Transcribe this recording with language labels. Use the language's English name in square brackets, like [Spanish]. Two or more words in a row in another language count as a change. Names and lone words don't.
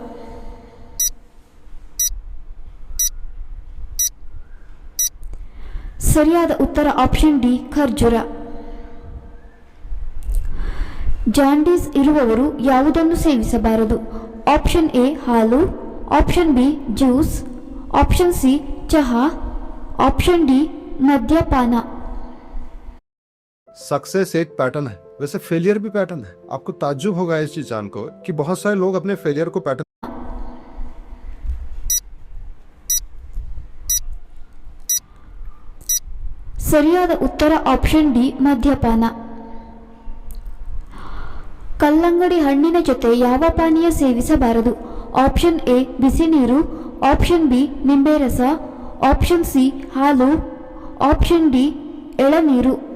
[Kannada] ಸರಿಯಾದ ಉತ್ತರ ಆಪ್ಷನ್ ಡಿ ಖರ್ಜೂರ. ಜಾಂಡೀಸ್ ಇರುವವರು ಯಾವುದನ್ನು ಸೇವಿಸಬಾರದು? ಆಪ್ಷನ್ ಎ ಹಾಲು, ಆಪ್ಷನ್ ಬಿ ಜ್ಯೂಸ್, ಆಪ್ಷನ್ ಸಿ ಚಹಾ, ಆಪ್ಷನ್ ಡಿ ಮದ್ಯಪಾನ। [Hindi] सक्सेस एक पैटर्न है, वैसे फेलियर भी पैटर्न है। आपको ताज्जुब होगा इस चीज जान को कि बहुत सारे लोग अपने फेलियर को पैटर्न। [Kannada] ಸರಿಯಾದ ಉತ್ತರ ಆಪ್ಷನ್ ಡಿ ಮದ್ಯಪಾನ। ಕಲ್ಲಂಗಡಿ ಹಣ್ಣಿನ ಜೊತೆ ಯಾವ ಪಾನೀಯ ಸೇವಿಸಬಾರದು? ಆಪ್ಷನ್ ಎ ಬಿಸಿ ನೀರು, ಆಪ್ಷನ್ ಬಿ ನಿಂಬೆ ರಸ, ಆಪ್ಷನ್ ಸಿ ಹಾಲು, ಆಪ್ಷನ್ ಡಿ ಎಳನೀರು।